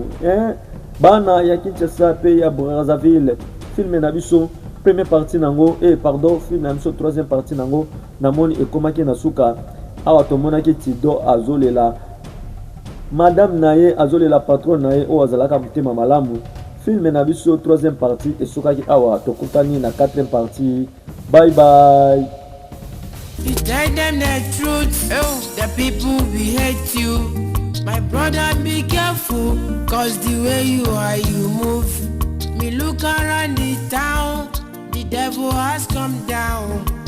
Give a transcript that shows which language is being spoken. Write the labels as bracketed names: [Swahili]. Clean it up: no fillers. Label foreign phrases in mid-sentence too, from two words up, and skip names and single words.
[Lingala] Bana ya Kinshasa pe ya Brazzaville, film na biso [French] première partie [Lingala] nango, film na biso [French] troisième partie [Lingala] nango, namoni ekomaki na suka. Awa tomonaki Tido azolela madame naye, azolela patron naye o azalaka motema malamu. Film na biso [French] troisième partie [Lingala] esukaki awa, tokutani na [French] quatrième partie. [English] Bye bye. You tell them the truth, the people will hate you. My brother, be careful, cause the way you are, you move. Me look around the town, the devil has come down.